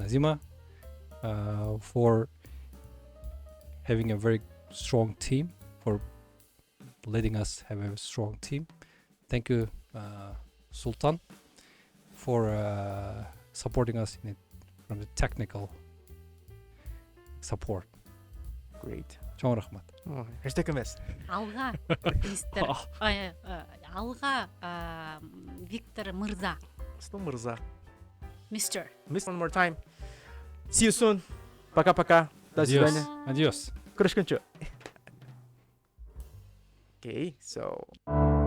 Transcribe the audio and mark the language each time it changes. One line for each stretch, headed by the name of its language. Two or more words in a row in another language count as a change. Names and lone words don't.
English: Nazima, for having a very strong team, for letting us have a strong team. Thank you, Sultan, for supporting us in it from the technical support. Great.
Kyrgyz: Чоң рахмат.
Kazakh: Hashtag емес. Алға, мистер. Алға, Виктор Мырза.
Russian: Что мырза?
English: Mr. Miss one more time. See you soon.
Russian: Пока-пока. До свидания. Adios.
English: Көрüşкенше. Okay, so